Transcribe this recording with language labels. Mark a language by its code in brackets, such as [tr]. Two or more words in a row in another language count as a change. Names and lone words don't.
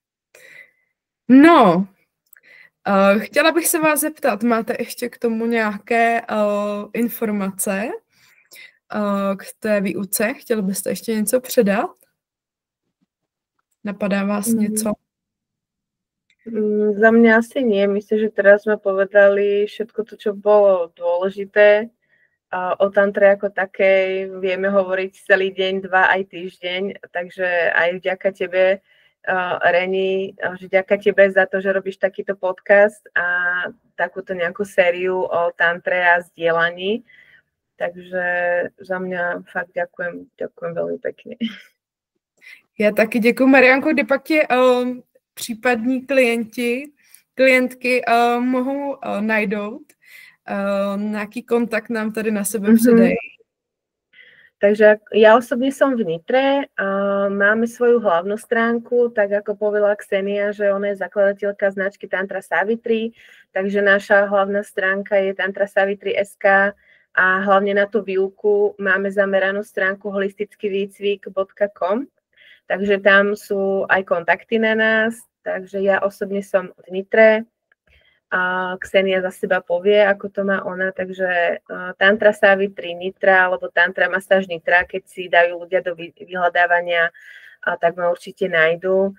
[cs] No, chtěla bych se vás zeptat, máte ještě k tomu nějaké informace k té výuce? Chtěli byste ještě něco předat? Napadá vás něco? [sk] Za mňa asi nie. Myslím, že teraz sme povedali všetko to, čo bolo dôležité. O tantre ako takej vieme hovoriť celý deň, 2 aj týždeň, takže aj vďaka tebe, Reni, že vďaka tebe za to, že robíš takýto podcast a takúto nejakú sériu o tantre a zdieľaní. Takže za mňa fakt ďakujem veľmi pekne. [cs] Já taky děkuji, Marianko, kdy pak ti případní klientky mohou najdout, nějaký kontakt nám tady na sebe předej. [sk] Takže ja osobne som v Nitre, máme svoju hlavnú stránku, tak ako povedala Ksenia, že ona je zakladateľka značky Tantra Savitri, takže naša hlavná stránka je tantrasavitri.sk a hlavne na tú výuku máme zameranú stránku holistickývýcvik.com, takže tam sú aj kontakty na nás, takže ja osobne som v Nitre, a Ksenia za seba povie, ako to má ona, takže Tantra Savitri Nitra alebo Tantra Masáž Nitra, keď si dajú ľudia do vyhľadávania, tak ma určite nájdú.